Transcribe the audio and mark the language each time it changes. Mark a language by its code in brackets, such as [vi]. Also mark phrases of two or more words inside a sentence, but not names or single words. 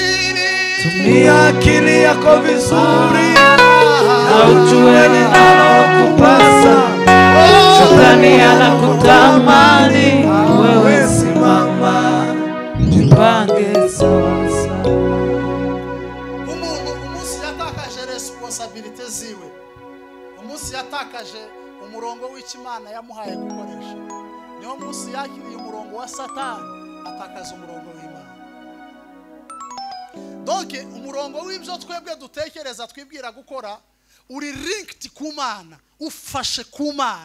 [sw] akili yako vizuri na ujue linalokupasa. Shetani anakutamani, wewe simama, jipange sawa sawa. [rw] umunsi yatakaje responsibility ziwe, umunsi yatakaje umurongo w'Imana yamuhaye gukoresha, niyo munsi yakiriye umurongo wa Satani, atakaza umurongo w'Imana. Donc umurongo w'ibyo twebwe dutekereza twibwira gukora uri linked ku Mana, ufashe ku Mana.